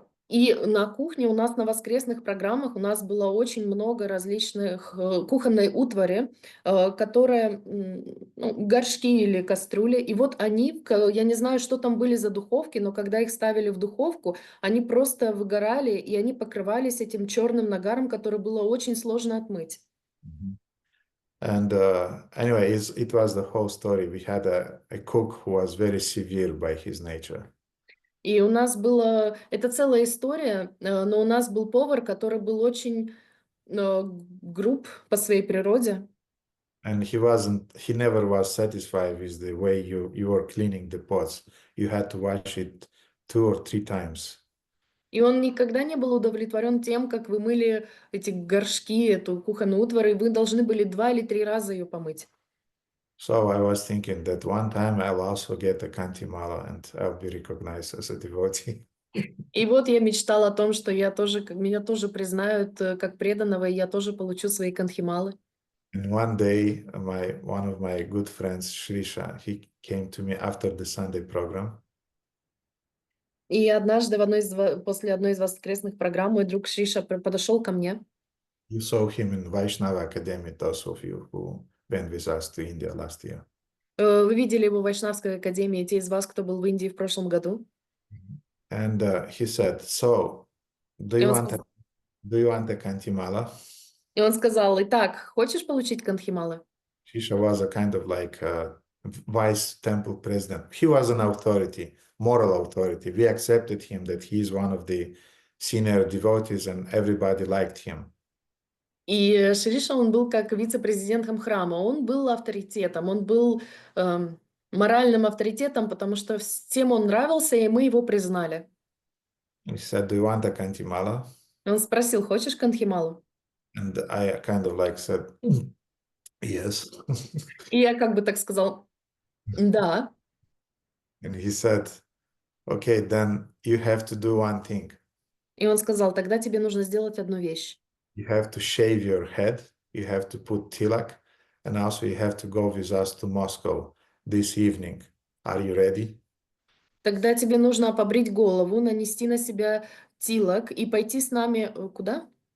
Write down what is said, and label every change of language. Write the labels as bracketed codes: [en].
[ru] И на кухне у нас на воскресных программах у нас было очень много различных кухонной утвари, которая, горшки или кастрюли. И вот они, я не знаю, что там были за духовки, но когда их ставили в духовку, они просто выгорали, и они покрывались этим черным нагаром, который было очень сложно отмыть. [en] And anyway, it was the whole story. We had a cook who was very severe by his nature. [ru] И у нас было, это целая история, но у нас был повар, который был очень груб по своей природе. [en] And he never was satisfied with the way you were cleaning the pots. You had to wash it 2 or 3 times. [ru] И он никогда не был удовлетворен тем, как вы мыли эти горшки, эту кухонную утварь, и вы должны были 2 или 3 раза ее помыть. [en] So I was thinking that one time I'll also get a kantimala and I'll be recognized as a devotee. [ru] И вот я мечтала о том, что меня тоже признают как преданного, и я тоже получу свои кантхималы. [en] And one day, one of my good friends, Shrisha, he came to me after the Sunday program. [ru] И однажды после одной из воскресных программ мой друг Шриша подошел ко мне. [en] You saw him in Vaishnava Academy, those of you who went with us to India last year. [ru] Вы видели его в Вайшнавской академии, те из вас, кто был в Индии в прошлом году. [en] And he said, so, do [ru] И [en] you [ru] он [en] want a kantimala? [ru] сказал, итак, хочешь получить кантхималы? [en] Shrisha was a kind of like vice temple president. He was an authority, moral authority. We accepted him that he is one of the senior devotees and everybody liked him. [ru] И Шриша, он был как вице-президентом храма, он был авторитетом, он был моральным авторитетом, потому что всем он нравился, и мы его признали. [en] He said, do you want a kantimala? [ru] Он спросил, хочешь кантхималу? [en] And I kind of like said, yes. [ru] И я как бы так сказал, да. [en] And he said, okay, then you have to do one thing. [ru] И он сказал, тогда тебе нужно сделать одну вещь. [en] You have to shave your head, you have to put tilak, and also you have to go with us to Moscow this evening. Are you ready? [ru] Тогда тебе нужно побрить голову, нанести на себя тилок и пойти с нами куда?